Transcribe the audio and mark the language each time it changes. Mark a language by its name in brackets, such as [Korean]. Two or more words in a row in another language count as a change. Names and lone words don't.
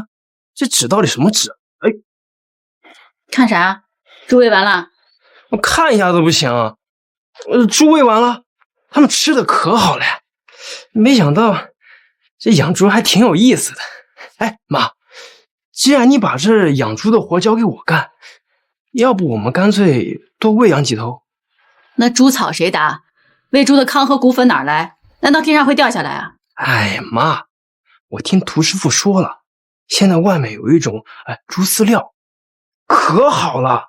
[Chinese] 這紙到底什麼紙？哎，看啥？豬餵完了？我看一下都不行。豬餵完了，他們吃的可好了。沒想到這養豬還挺有意思的。哎，媽，既然你把這養豬的活交給我幹，要不我們乾脆多餵養幾頭？那豬草誰打？餵豬的糠和骨粉哪兒來？難道天上會掉下來啊？哎呀，媽，我聽屠師傅說了，現在外面有一種豬飼料，可好了。